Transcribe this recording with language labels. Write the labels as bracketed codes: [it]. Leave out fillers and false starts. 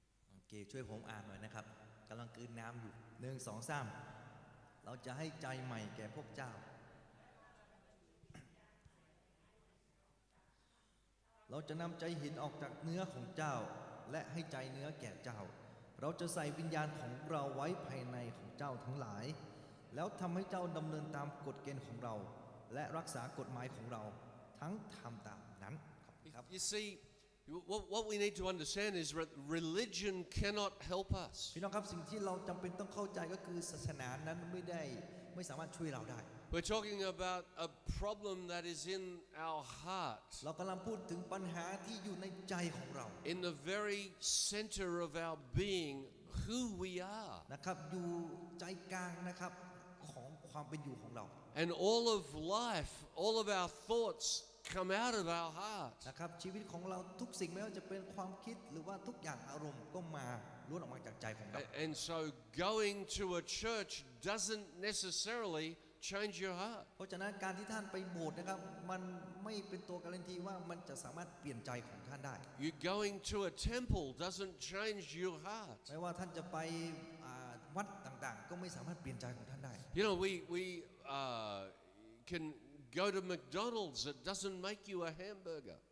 [th] โอเคช่วยผมอ่านหน่อยนะครับกำลังกลืนน้ำอยู่1 2 3เราจะให้ใจใหม่แก่พวกเจ้า เราจะนำใจหินออกจากเนื้อของเจ้าและให้ใจเนื้อแก่เจ้า เราจะใส่วิญญาณของเราไว้ภายในของเจ้าทั้งหลายแล้วทำให้เจ้าดำเนินตามกฎเกณฑ์ของเราและรักษากฎหมายของเราทั้งทำตามนั้นครับ [en] You see, what we need to understand is that religion cannot help us. [th] พี่น้องครับสิ่งที่เราจำเป็นต้องเข้าใจก็คือศาสนานั้นไม่สามารถช่วยเราได้ [en] We're talking about a problem that is in our heart, [th] เรากำลังพูดถึงปัญหาที่อยู่ในใจของเรา [en] in the very center of our being, who we are. [th] นะครับอยู่ใจกลางนะครับของความเป็นอยู่ของเรา [en] And all of life, all of our thoughts come out of our heart. [th] นะครับชีวิตของเราทุกสิ่งไม่ว่าจะเป็นความคิดหรือว่าทุกอย่างอารมณ์ก็มาล้วนออกมาจากใจของเรา [en] And so going to a church doesn't necessarily change your heart. [th] เพราะฉะนั้นการที่ท่านไปโบสถ์นะครับมันไม่เป็นตัวการันตีว่ามันจะสามารถเปลี่ยนใจของท่านได้ [en] You going to a temple doesn't change your heart. [th] ไม่ว่าท่านจะไปวัดต่างๆ ก็ไม่สามารถเปลี่ยนใจของท่านได้ [en] You know, we can go to McDonald's. It doesn't make you a hamburger.